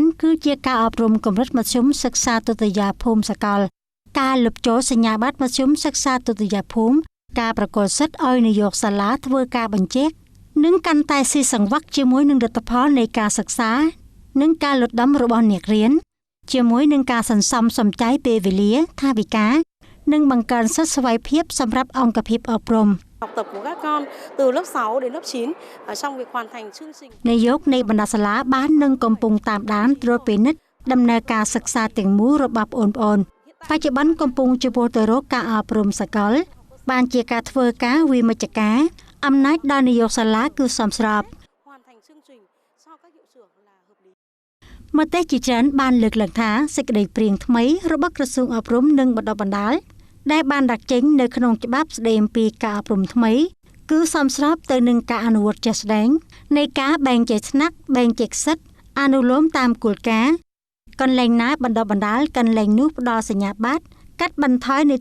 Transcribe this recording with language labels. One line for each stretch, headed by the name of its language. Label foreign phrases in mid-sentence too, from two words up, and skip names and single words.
Khmer: គឺជាការអប់រំកម្រិតមធ្យមសិក្សាទុតិយភូមិសកលការលុបចោលសញ្ញាបត្រមធ្យមសិក្សាទុតិយភូមិការប្រកល់សិទ្ធិឲ្យនាយកសាលាធ្វើការបញ្ជាក់និងកាន់តែស៊ីសង្វាក់ជាមួយនឹងលទ្ធផលនៃការសិក្សានិងការលុតដំរបស់អ្នករៀនជាមួយនឹងការសន្សំសំចៃពេលវេលាថវិកានិងបង្កើនសិទ្ធិសេរីភាពសម្រាប់អង្គភាពអប់រំ
Vietnamese: Học tập của các con từ lớp 6 đến lớp 9 trong việc hoàn thành chương trình
Khmer: នាយកនៃបណ្ដាសាលាបាននឹងកំពុងតាមដានត្រួតពិនិត្យដំណើរការសិក្សាទាំងមូលរបស់បងប្អូនបច្ចុប្បន្នកំពុងជួបទៅរកការអប់រំសកលបានជាការធ្វើការវិមជ្ឈការអំណាចដល់នាយកសាលាគឺសមស្រប
Vietnamese: hoàn thành chương trình cho các hiệu trưởng là hợp lý
Khmer: មតិជាច្រើនបានលើកឡើងថាសេចក្តីព្រាងថ្មីរបស់ក្រសួងអប់រំនិងបណ្ដុះបណ្ដាលដែលបានដាក់ចេញនៅក្នុងច្បាប់ស្តីអំពីការអប់រំថ្មីគឺសមស្របទៅនឹងការអនុវត្តជាក់ស្ដែងនៃការបែងចែកថ្នាក់បែងចែកសិទ្ធិអនុលោមតាមគោលការណ៍កន្លែងណាបណ្ដុះបណ្ដាលកន្លែងនោះផ្ដល់សញ្ញាបត្រកាត់បន្ថយនី